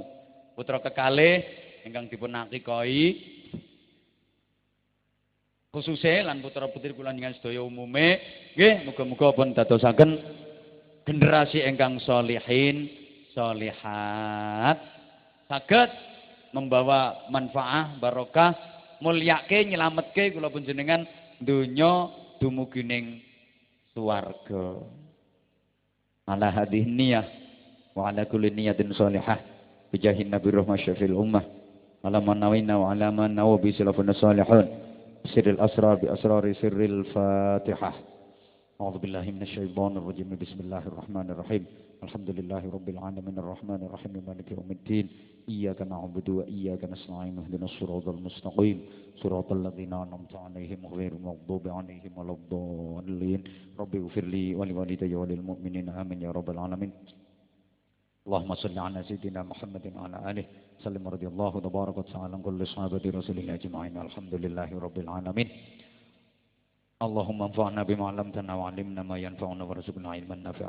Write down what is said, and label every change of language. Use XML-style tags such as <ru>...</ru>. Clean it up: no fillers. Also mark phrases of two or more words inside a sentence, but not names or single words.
<jv>Putra kekalih ingkang dipun akikahi khususe lan putra-putri kula njenengan sedaya umume, nggih muga-muga pun dadosaken generasi ingkang</jv> <ar>صالحين صالحات</ar> <jv>saged membawa manfaah barokah mulyake nyelametke kula panjenengan donya dumugi ning swarga.</jv> <ar>على هذه نية وعلى كل نية صالحة بجاه نبي رحمة شافع الأمة على من نوينا وعلى من نوى بي سلف صالح سر الأسرار بأسرار سر الفاتحة. أعوذ بالله من الشيطان الرجيم بسم الله الرحمن الرحيم الحمد لله رب العالمين الرحمن الرحيم مالك يوم الدين إياك نعبد وإياك نستعين اهدنا الصراط المستقيم صراط الذين أنعمت عليهم غير المغضوب عليهم ولا الضالين رب اغفر لي ولوالدي وللمؤمنين آمين يا رب العالمين اللهم صل على سيدنا محمد وعلى آله سلم رضي الله تبارك وتعالى عن كل صحابة رسول الله أجمعين الحمد لله رب العالمين اللهم انفعنا بما علمتنا وعلمنا ما ينفعنا وارزقنا علما نافعا</ar>